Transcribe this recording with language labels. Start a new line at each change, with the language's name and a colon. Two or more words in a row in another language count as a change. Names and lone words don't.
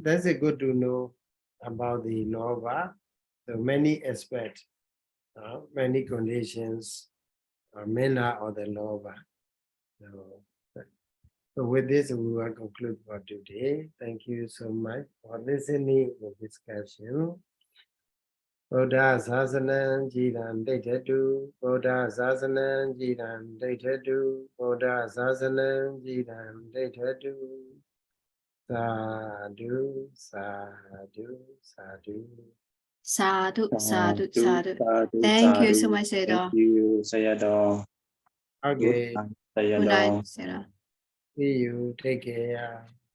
English: That's a good to know about the lobha. So many aspects, many conditions, manner of the lobha. So with this, we will conclude for today. Thank you so much for listening to the discussion.
Pali: Buddha Sasanam Jiran Deitadu, Buddha Sasanam Jiran Deitadu, Buddha Sasanam Jiran Deitadu. Sadhu, sadhu, sadhu. Sadhu, sadhu, sadhu.
English: Thank you so much, Sayadaw. Thank you, Sayadaw. Okay. Good night, Sayadaw. Sayadaw. See you. Take care.